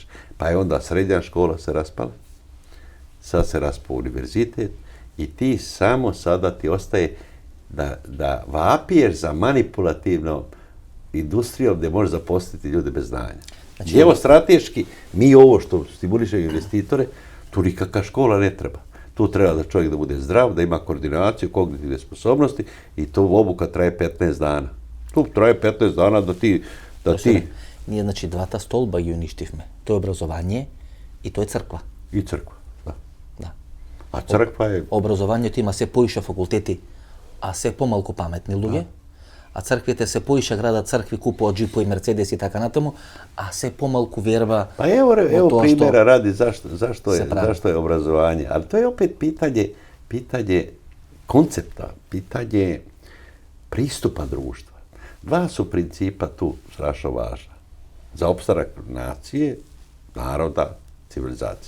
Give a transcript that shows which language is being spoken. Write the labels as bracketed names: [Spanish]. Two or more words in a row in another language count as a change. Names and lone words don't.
[Serbian] Pa je onda srednja škola se raspala, sad se raspao univerzitet i ti samo sada ti ostaje da vapiješ za manipulativnom industrijom gdje možeš zaposliti ljude bez znanja. Znači, evo strateški, mi ovo što stimuliše investitore, tu nikakva škola ne treba. Tu treba da čovjek da bude zdrav, da ima koordinaciju, kognitivne sposobnosti i to obuka traje 15 dana. Tu traje 15 dana da ti... [Macedonian] Ние, значи, двата столба ги уништивме. Тоа е образование и тоа е црква. И црква, да. Да. А црква е... Образованието има се поише факултети, а се помалку паметни луѓе. А црквите се поише градат цркви, купуваат джипови, мерцедеси и така натаму, а се помалку верба. [Serbian] Pa evo primjera radi zašto je obrazovanje, ali to je opet pitanje koncepta, pitanje pristupa društva. Dva su principa tu strašno važna. Za opstanak nacije, naroda, civilizacije.